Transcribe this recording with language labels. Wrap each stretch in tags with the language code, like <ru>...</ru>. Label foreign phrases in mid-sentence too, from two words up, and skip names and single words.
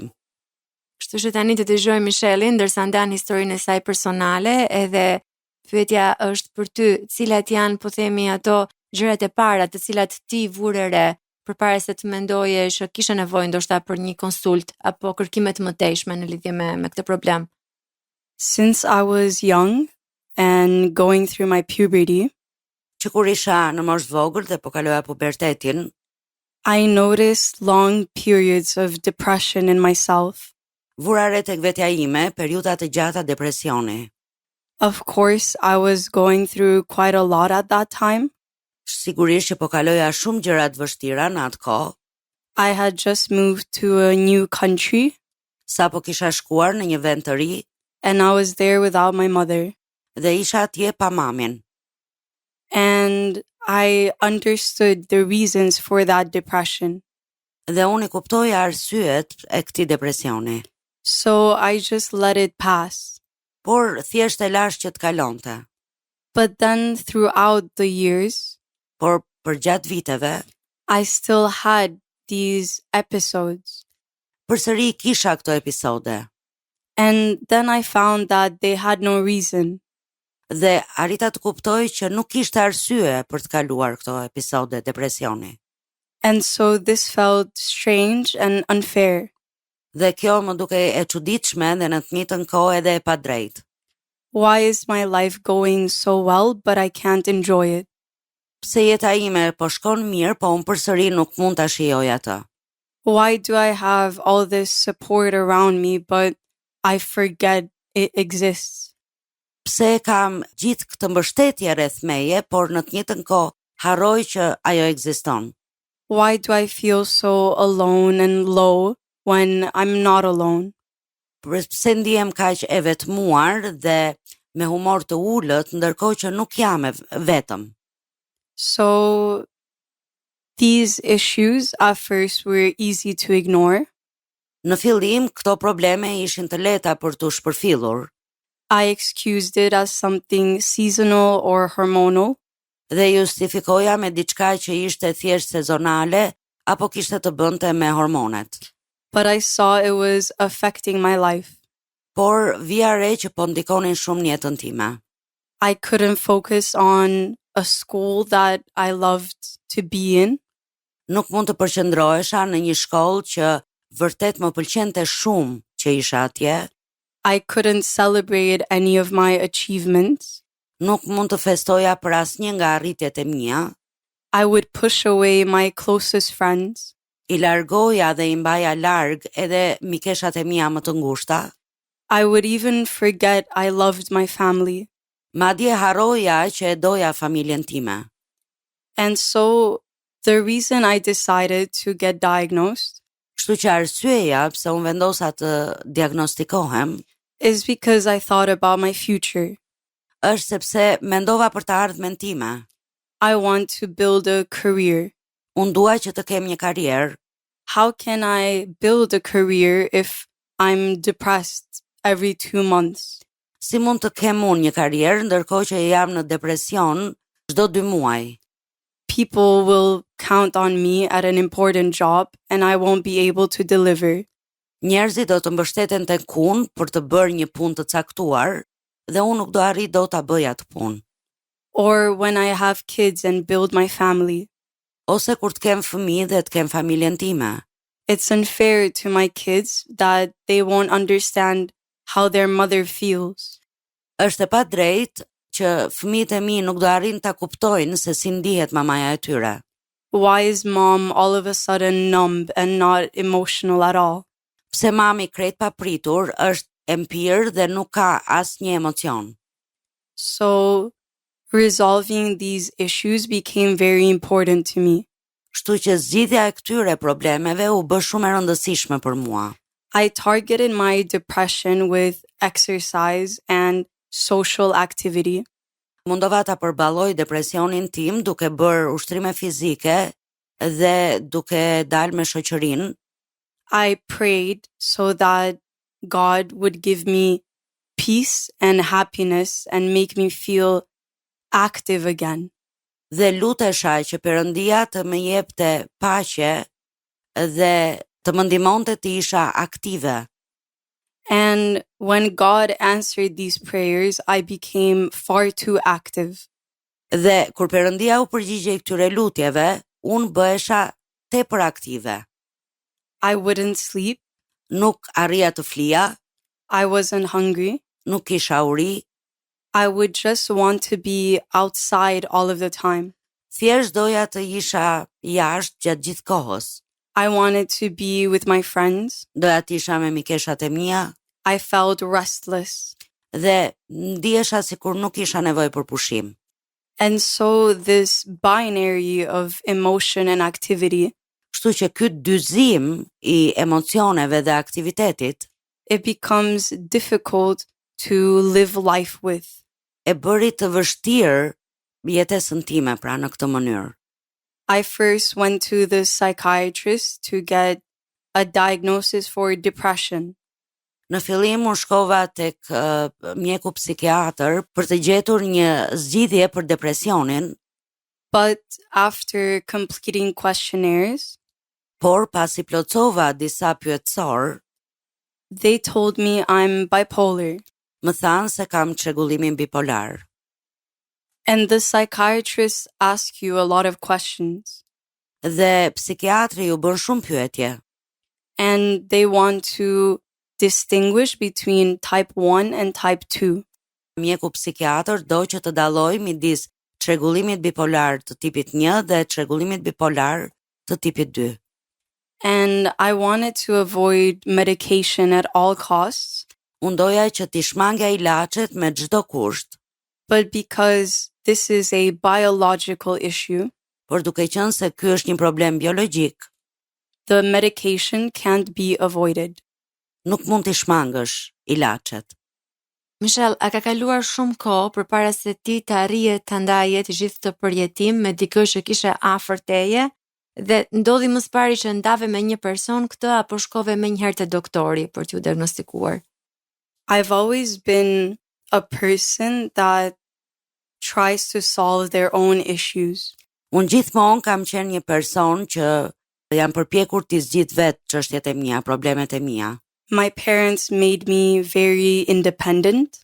<sq>Kështu që tani të dëgjojmë Michelin ndërsa ndan historinë e saj personale, edhe pyetja është për ty, cilat janë, po themi, ato gjërat e para të cilat ti vure re përpara se të mendoje që kishe nevojë ndoshta për një konsult apo kërkime të mëtejshme në lidhje me këtë problem?</sq> <en>Since I was young and going through my puberty,</en> <sq>Që kur isha në moshë vogël dhe po kaloja pubertetin,</sq> <en>I noticed long periods of depression in myself.</en> <sq>vura re tek vetja ime periudha të gjata depresioni.</sq> <en>Of course, I was going through quite a lot at that time.</en> <sq>Sigurisht që po kaloja shumë gjëra të vështira në atë kohë,</sq> <en>I had just moved to a new country</en> <sq>sa po kisha shkuar në një vend të ri</sq> <en>and I was there without my mother.</en> <sq>dhe isha atje pa mamin.</sq> <en>And I understood the reasons for that depression.</en> <sq>Dhe unë i kuptoja arsyet e këtij depresioni,</sq> <en>So I just let it pass.</en> <sq>por thjesht e lash që të kalonte.</sq> <en>But then throughout the years,</en> <sq>Por përgjatë viteve,</sq> <en>I still had these episodes.</en> <sq>përsëri kisha këto episode</sq> <en>And then I found that they had no reason.</en> <sq>dhe arrita të kuptoj që nuk kishte arsye për të kaluar këto episode depresioni.</sq> <en>And so this felt strange and unfair.</en> <sq>Dhe kjo më duke e çuditshme dhe në të njëjtën kohë edhe e padrejtë.</sq> <en>Why is my life going so well, but I can't enjoy it?</en> <sq>Pse jeta ime po shkon mirë, po unë përsëri nuk mund ta shijoj atë.</sq> <en>Why do I have all this support around me, but I forget it exists?</en> <sq>Pse kam gjithë këtë mbështetje rreth meje, por në të njëjtën kohë harroj që ajo ekziston.</sq> <en>Why do I feel so alone and low when I'm not alone?</en> <sq>Pse ndihem kaq e vetmuar dhe me humor të ulët, ndërkohë që nuk jam vetëm.</sq> <en>So These issues at first were easy to ignore.</en> <sq>Në fillim, këto probleme ishin të lehta për tu shpërfillur.</sq> <en>I excused it as something seasonal or hormonal.</en> <sq>Dhe justifikoja me diçka që ishte thjesht sezonale apo kishte të bënte me hormonet.</sq> <en>But I saw it was affecting my life.</en> <sq>Por vija re që po ndikonin shumë në jetën time.</sq> <en>I couldn't focus on a school that I loved to be in.</en> <sq>Nuk mund të përqendrohesha në një shkollë që vërtet më pëlqente shumë që isha atje.</sq> <en>I couldn't celebrate any of my achievements.</en> <sq>Nuk mund të festoja për asnjë nga arritjet e mia.</sq> <en>I would push away my closest friends.</en> <sq>I largoja dhe I mbaja larg edhe mikeshat e mia më të ngushta.</sq> <en>I would even forget I loved my family.</en> <sq>Madje harroja që e doja familjen time.</sq> <en>And so the reason I decided to get diagnosed</en> <sq>Kështu që arsyeja pse unë vendosa të diagnostikohem</sq> <en>is because I thought about my future.</en> <sq>është sepse mendova për të ardhmen time.</sq> <en>I want to build a career.</en> <sq>Unë dua që të kem një karrierë.</sq> <en>How can I build a career if I'm depressed every 2 months?</en> <sq>Si mund të kem unë një karrierë ndërkohë që jam në depresion çdo 2 muaj?</sq> <en>People will count on me at an important job and I won't be able to deliver.</en> <sq>Njerëzit do të mbështeten tek unë për të bërë një punë të caktuar dhe unë nuk do arrit dot ta bëj atë punë.</sq> <en>Or when I have kids and build my family.</en> <sq>Ose kur të kem fëmijë dhe të kem familjen time.</sq> <en>It's unfair to my kids that they won't understand how their mother feels.</en> <sq>Është e padrejtë që fëmijët e mi nuk do arrin ta kuptojnë se si ndihet mamaja e tyre.</sq> <en>Why is mom all of a sudden numb and not emotional at all?</en> <sq>Pse mami krejt papritur është empir dhe nuk ka asnjë emocion.</sq> <en>So, resolving these issues became very important to me.</en> <sq>Kështu që zgjidhja e këtyre problemeve u bë shumë e rëndësishme për mua.</sq> <en>I targeted my depression with exercise and social activity.</en> <sq>Mundova ta përballoj depresionin tim duke bërë ushtrime fizike dhe duke dalë me shoqërinë.</sq> <en>I prayed so that God would give me peace and happiness and make me feel active again.</en> <sq>Dhe lutesha që Perëndia të më jepte paqe dhe të më ndihmonte të isha aktive.</sq> <en>And when God answered these prayers, I became far too active.</en> <sq>Dhe kur Perëndia u përgjigjej këtyre lutjeve, unë bëhesha tepër aktive.</sq> <en>I wouldn't sleep.</en> <sq>Nuk arrija të flija.</sq> <en>I wasn't hungry.</en> <sq>Nuk kisha uri.</sq> <en>I would just want to be outside all of the time.</en> <sq>Thjesht doja të isha jashtë gjatë gjithë kohës.</sq> <en>I wanted to be with my friends.</en> <sq>Doja të isha me mikeshat e mia.</sq> <en>I felt restless.</en> <sq>Dhe ndihesha sikur nuk isha nevojë për pushim.</sq> <en>And so this binary of emotion and activity,</en> <sq>Kështu që ky dyzim I emocioneve dhe aktivitetit</sq> <en>it becomes difficult to live life with.</en> <sq>E bëri të vështirë jetesën time pra në këtë mënyrë.</sq> <en>I first went to the psychiatrist to get a diagnosis for depression.</en> <sq>Në fillim unë shkova tek mjeku psikiatër për të gjetur një zgjidhje për depresionin,</sq> <en>But after completing questionnaires,</en> <sq>por pasi plotësova disa pyetësor,</sq> <en>they told me I'm bipolar.</en> <sq>më thanë se kam çrregullimin bipolar.</sq> <en>And the psychiatrists ask you a lot of questions.</en> <sq>Dhe psikiatri ju bën shumë pyetje.</sq> <en>And they want to distinguish between type 1 and type 2.</en> <sq>Mjeku psikiatër do që të dallojë midis çrregullimit bipolar të tipit 1 dhe çrregullimit bipolar të tipit 2.</sq> <en>And I wanted to avoid medication at all costs.</en> <sq>Unë doja që t'i shmangja ilaçet me çdo kusht,</sq> <en>But because this is a biological issue,</en> <sq>por duke qenë se ky është një problem biologjik,</sq> <en>the medication can't be avoided.</en> <sq>nuk mund t'i shmangësh ilaçet. Michelle, a ka kaluar shumë kohë përpara se ti të arrije të ndaje të gjithë të përjetim me dikë që kishe afër teje Dhe ndodhi më së pari që ndave me një person këtë apo shkove më njëherë te doktori për t'ju diagnostikuar?</sq> <en>I've always been a person that tries to solve their own issues.</en> <sq>Unë gjithmonë kam qenë një person që jam përpjekur t'i zgjidh vetë çështjet e mia, problemet e mia.</sq> <en>My parents made me very independent.</en>